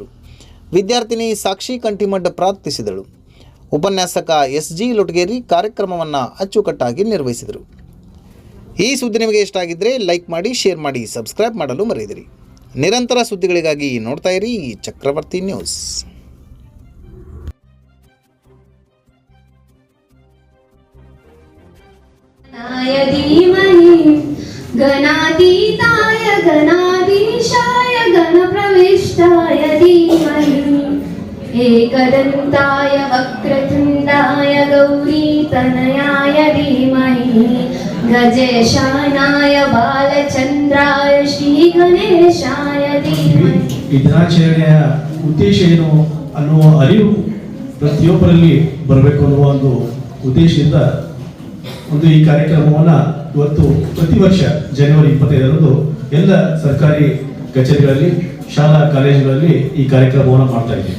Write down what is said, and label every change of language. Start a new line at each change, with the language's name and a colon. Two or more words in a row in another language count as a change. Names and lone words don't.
Kannada: ವಿದ್ಯಾರ್ಥಿನಿ ಸಾಕ್ಷಿ ಕಂಠಿಮಠ್ ಪ್ರಾರ್ಥಿಸಿದಳು. ಉಪನ್ಯಾಸಕ ಎಸ್.ಜಿ. ಲೊಟ್ಗೇರಿ ಕಾರ್ಯಕ್ರಮವನ್ನು ಅಚ್ಚುಕಟ್ಟಾಗಿ ನಿರ್ವಹಿಸಿದರು. ಈ ಸುದ್ದಿ ನಿಮಗೆ ಇಷ್ಟ ಆಗಿದ್ದರೆ ಲೈಕ್ ಮಾಡಿ, ಶೇರ್ ಮಾಡಿ, ಸಬ್ಸ್ಕ್ರೈಬ್ ಮಾಡಲು ಮರೆಯದಿರಿ. ನಿರಂತರ ಸುದ್ದಿಗಳಿಗಾಗಿ ನೋಡ್ತಾ ಇರಿ ಚಕ್ರವರ್ತಿ ನ್ಯೂಸ್.
Sanskrit: गणातीताय गणाधीशाय गणप्रविष्टाय धीमहि एकदन्ताय वक्रतुण्डाय गौरीतनयाय धीमहि गजेशानाय बालचन्द्राय श्रीगणेशाय धीमहि.
Kannada: ಈ ದಿನಾಚರಣೆಯ ಉದ್ದೇಶ ಏನು ಅನ್ನುವ ಅರಿವು ಪ್ರತಿಯೊಬ್ಬರಲ್ಲಿ ಬರಬೇಕು ಅನ್ನುವ ಒಂದು ಉದ್ದೇಶದಿಂದ ಈ ಕಾರ್ಯಕ್ರಮವನ್ನು ಇವತ್ತು ಪ್ರತಿ ವರ್ಷ ಜನವರಿ 25ರಂದು ಎಲ್ಲ ಸರ್ಕಾರಿ ಕಚೇರಿಗಳಲ್ಲಿ, ಶಾಲಾ ಕಾಲೇಜುಗಳಲ್ಲಿ ಈ ಕಾರ್ಯಕ್ರಮವನ್ನು ಮಾಡ್ತಾ ಇದ್ದೀವಿ.